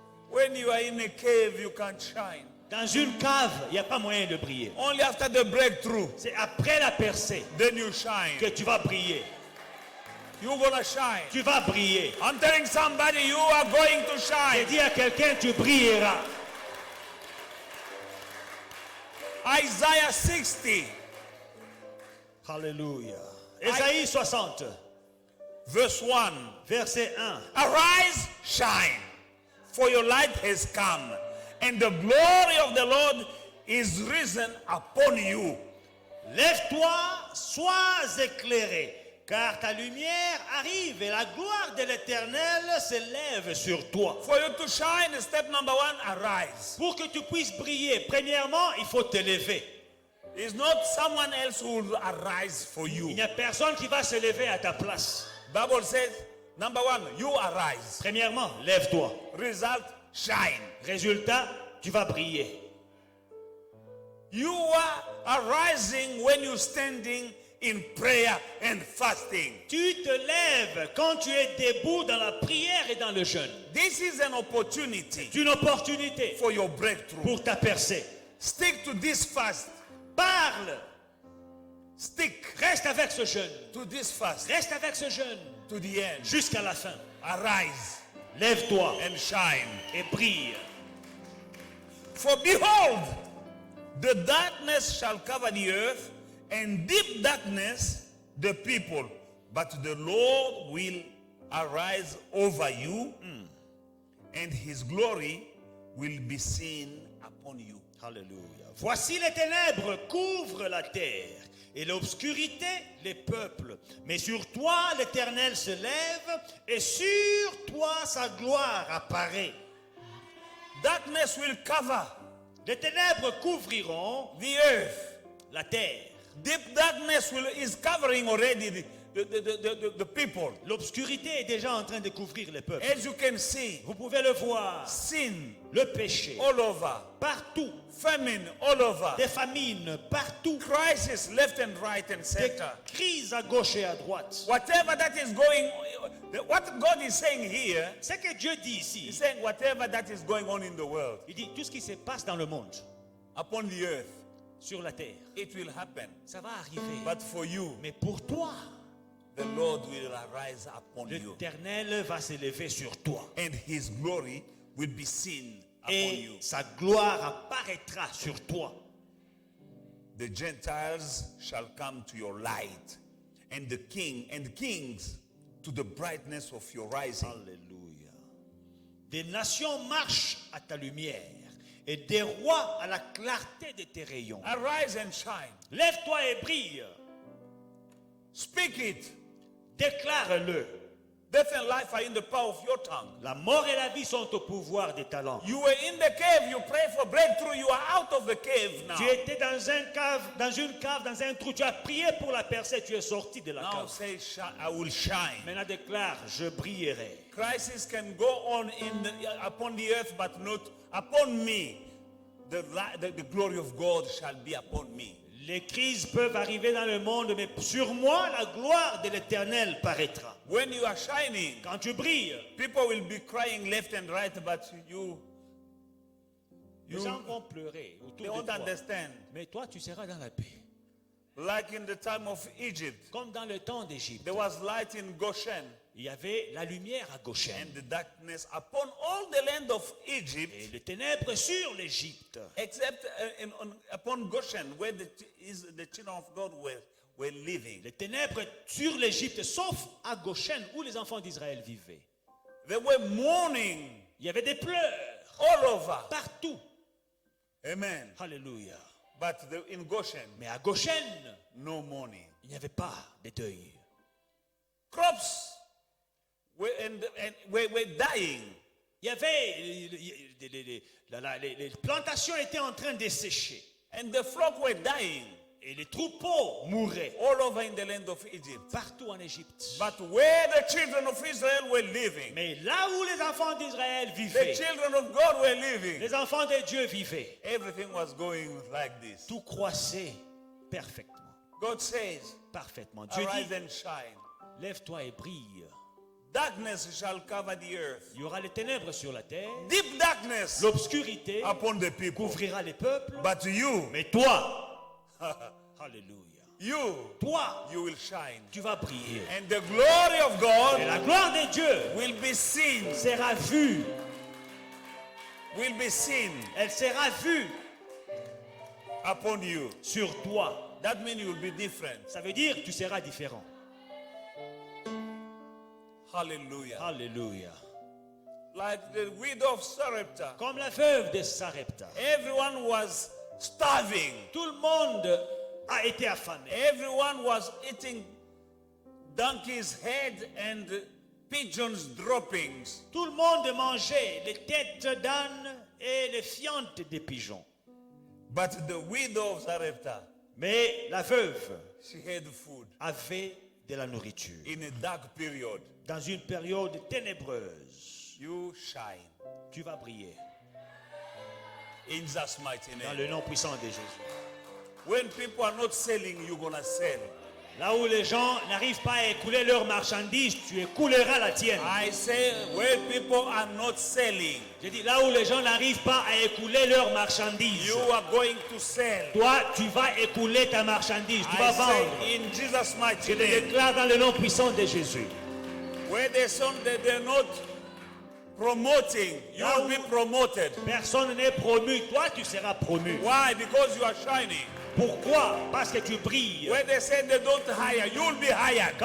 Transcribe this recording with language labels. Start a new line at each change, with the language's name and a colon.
English: When you are in a cave, you can't shine.
French: Dans une cave, il n'y a pas moyen de briller.
English: Only after the breakthrough,
French: C'est après la percée
English: then you shine.
French: que tu vas briller.
English: You're gonna shine.
French: Tu vas briller.
English: I'm telling somebody, you are going to
French: Et
English: shine.
French: dis à quelqu'un, tu brilleras.
English: Isaiah 60,
French: Alléluia. Ésaïe 60,
English: verse 1.
French: verset 1.
English: Arise, shine, for your light has come, and the glory of the Lord is risen upon you.
French: Lève-toi, sois éclairé, car ta lumière arrive et la gloire de l'Éternel s'élève sur toi.
English: For you to shine, step number 1, arise.
French: Pour que tu puisses briller, premièrement, il faut te lever.
English: It's not someone else who will arise for
French: Il
English: you.
French: n'y a personne qui va se lever à ta place.
English: Bible says, number 1, you arise.
French: Premièrement, lève-toi.
English: Result, shine.
French: Résultat, tu vas briller.
English: You are arising when you're standing in prayer and fasting.
French: Tu te lèves quand tu es debout dans la prière et dans le jeûne.
English: This is an opportunity
French: C'est une opportunité
English: for your breakthrough.
French: pour ta percée.
English: Stick to this fast.
French: Parle,
English: Stick
French: reste avec ce jeûne.
English: to this fast
French: Reste avec ce jeûne
English: to the end.
French: jusqu'à la fin.
English: Arise
French: Lève-toi
English: and shine.
French: et brille.
English: For behold, the darkness shall cover the earth, and deep darkness the people. But the Lord will arise over you, and his glory will be seen upon you.
French: Alléluia. Voici les ténèbres couvrent la terre et l'obscurité les peuples. Mais sur toi l'Éternel se lève et sur toi sa gloire apparaît.
English: Darkness will cover
French: Les ténèbres couvriront
English: the earth.
French: la terre.
English: Deep darkness is covering already the people.
French: L'obscurité est déjà en train de couvrir les peuples.
English: As you can see,
French: Vous pouvez le voir.
English: sin
French: Le péché
English: all over,
French: partout.
English: famine all over,
French: Des famines partout.
English: crisis left and right and
French: Des
English: center.
French: crises à gauche et à droite.
English: Whatever that is going, what God is saying here,
French: Ce que Dieu dit ici,
English: He's saying whatever that is going on in the world,
French: il dit tout ce qui se passe dans le monde.
English: upon the earth.
French: sur la terre.
English: It will happen.
French: Ça va arriver.
English: But for you,
French: Mais pour toi,
English: the Lord will arise upon you.
French: l'Éternel va s'élever sur toi.
English: And his glory will be seen upon
French: Et
English: you.
French: sa gloire apparaîtra sur toi.
English: The Gentiles shall come to your light, and the kings to the brightness of your rising.
French: Alléluia. Des nations marchent à ta lumière et des rois à la clarté de tes rayons.
English: Arise and shine.
French: Lève-toi et brille.
English: Speak it.
French: Déclare-le.
English: Death and life are in the power of your tongue.
French: La mort et la vie sont au pouvoir des talents.
English: You were in the cave, you prayed for breakthrough, you are out of the cave now.
French: Tu étais dans une cave, dans un trou. Tu as prié pour la percée, tu es sorti de la
English: Now
French: cave.
English: say, I will shine.
French: Maintenant déclare, je brillerai.
English: Crisis can go on upon the earth, but not upon me. The glory of God shall be upon me.
French: Les crises peuvent arriver dans le monde, mais sur moi, la gloire de l'Éternel paraîtra.
English: When you are shining,
French: Quand tu brilles,
English: people will be crying left and right, but
French: les gens vont pleurer
English: they
French: autour
English: won't
French: de toi.
English: understand.
French: Mais toi, tu seras dans la paix.
English: Like in the time of Egypt,
French: Comme dans le temps d'Égypte,
English: there was light in Goshen,
French: il y avait la lumière à Goshen
English: and the darkness upon all the land of Egypt,
French: et les ténèbres sur l'Égypte.
English: except upon Goshen, where the children of God were living.
French: Les ténèbres sur l'Égypte, sauf à Goshen où les enfants d'Israël vivaient.
English: They were mourning
French: Il y avait des pleurs
English: all over.
French: partout.
English: Amen.
French: Alléluia.
English: But in Goshen,
French: Mais à Goshen,
English: no mourning.
French: il n'y avait pas de deuil.
English: Crops were dying.
French: Il y avait les plantations étaient en train de sécher
English: And the flock were dying
French: et les troupeaux mouraient
English: all over in the land of Egypt.
French: partout en Égypte.
English: But where the children of Israel were living,
French: Mais là où les enfants d'Israël
English: the
French: vivaient,
English: children of God were living,
French: les enfants de Dieu vivaient,
English: everything was going like this.
French: tout croissait parfaitement.
English: God says,
French: Parfaitement. Dieu
English: arise
French: dit,
English: and shine.
French: lève-toi et brille.
English: Darkness shall cover the earth.
French: Il y aura les ténèbres sur la terre,
English: Deep darkness
French: l'obscurité
English: upon the people.
French: couvrira les peuples.
English: But you,
French: Mais toi, alléluia, toi,
English: you will shine.
French: tu vas briller.
English: And the glory of
French: Et
English: God
French: la gloire de Dieu
English: will be seen.
French: sera vue.
English: Will be seen
French: Elle sera vue
English: upon you.
French: sur toi.
English: That means you will be different.
French: Ça veut dire que tu seras différent.
English: Hallelujah.
French: Alléluia.
English: Like the widow of Sarepta,
French: Comme la veuve de Sarepta.
English: everyone was starving.
French: Tout le monde a été affamé.
English: Everyone was eating donkey's head and pigeons' droppings.
French: Tout le monde mangeait les têtes d'âne et les fientes des pigeons.
English: But the widow of Sarepta,
French: Mais la veuve
English: she had food
French: avait de la nourriture.
English: in a dark period.
French: Dans une période ténébreuse,
English: You shine.
French: tu vas briller.
English: In Jesus' mighty
French: Dans
English: name.
French: le nom puissant de Jésus.
English: When people are not selling, you're going to sell.
French: Là où les gens n'arrivent pas à écouler leurs marchandises, tu écouleras la tienne.
English: I say, where people are not selling,
French: Je dis, là où les gens n'arrivent pas à écouler leurs marchandises,
English: you are going to sell.
French: toi, tu vas écouler ta marchandise, tu vas
English: I
French: vendre.
English: say, in Jesus'
French: Je
English: mighty
French: te
English: name.
French: déclare dans le nom puissant de Jésus.
English: Where they're not promoting, you will be promoted.
French: Personne n'est promu, toi, tu seras promu.
English: Why? Because you are shining.
French: Pourquoi? Parce que tu brilles.
English: Where they say they don't hire, you will be hired.